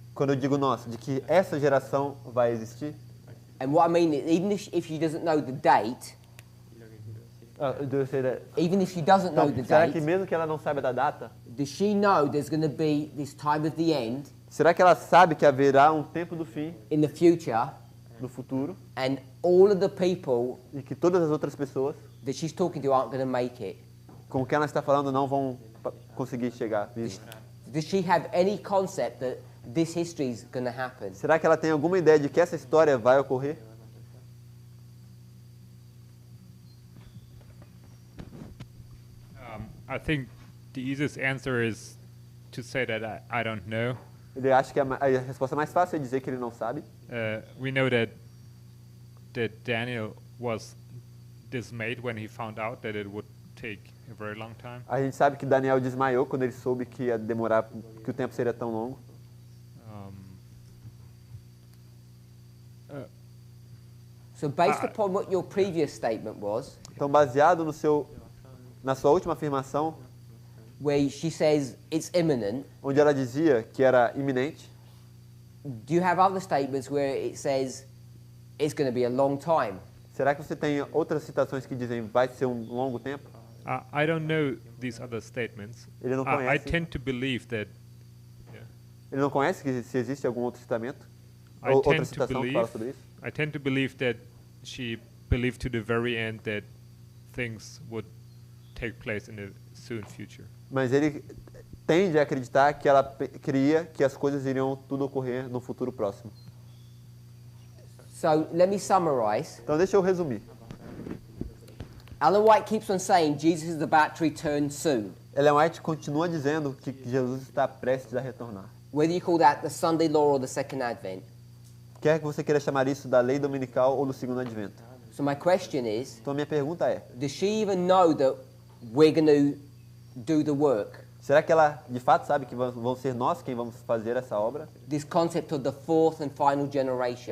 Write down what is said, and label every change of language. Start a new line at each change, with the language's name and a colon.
Portuguese: quando eu digo nós, de que essa geração vai existir?
English: And what I mean is, even if she doesn't know the date, even if she doesn't know the
Portuguese: será que
English: date,
Portuguese: mesmo que ela não saiba da data,
English: does she know there's going to be this time of the end
Portuguese: será que ela sabe que haverá um tempo do fim,
English: in the future,
Portuguese: no futuro,
English: and all of the people
Portuguese: e que todas as outras pessoas
English: that she's talking to aren't going to make it?
Portuguese: com o que ela está falando não vão conseguir chegar vivos?
English: Does she have any concept that this history is going to happen?
Portuguese: Será que ela tem alguma ideia de que essa história vai ocorrer?
English: I think the easiest answer is to say that I don't know.
Portuguese: Ele acha que a resposta mais fácil é dizer que ele não sabe.
English: We know that Daniel was dismayed when he found out that it would take a very long time.
Portuguese: A gente sabe que Daniel desmaiou quando ele soube que ia demorar, que o tempo seria tão longo.
English: So based upon what your previous statement was,
Portuguese: Então, baseado na sua última afirmação,
English: where she says it's imminent,
Portuguese: onde ela dizia que era iminente,
English: do you have other statements where it says it's going to be a long time?
Portuguese: será que você tem outras citações que dizem vai ser um longo tempo?
English: I don't know these other statements.
Portuguese: Ele não
English: I
Portuguese: conhece.
English: tend to believe that.
Portuguese: Ele não conhece que se existe algum outro citamento? Outra
English: tend to
Portuguese: citação que fala sobre
English: believe.
Portuguese: isso?
English: I tend to believe that she believed to the very end that things would take place in the soon future.
Portuguese: Mas ele tende a acreditar que ela cria que as coisas iriam tudo ocorrer no futuro próximo.
English: So let me summarize.
Portuguese: Então deixa eu resumir.
English: Ellen White keeps on saying Jesus is about to return soon.
Portuguese: Ellen White continua dizendo que Jesus está prestes a retornar.
English: Whether you call that the Sunday law or the second advent.
Portuguese: Quer que você queira chamar isso da lei dominical ou do segundo advento.
English: So my question is,
Portuguese: Então a minha pergunta é,
English: does she even know that we're going to do the work?
Portuguese: será que ela de fato sabe que vão ser nós quem vamos fazer essa obra?
English: This concept of the fourth and final generation.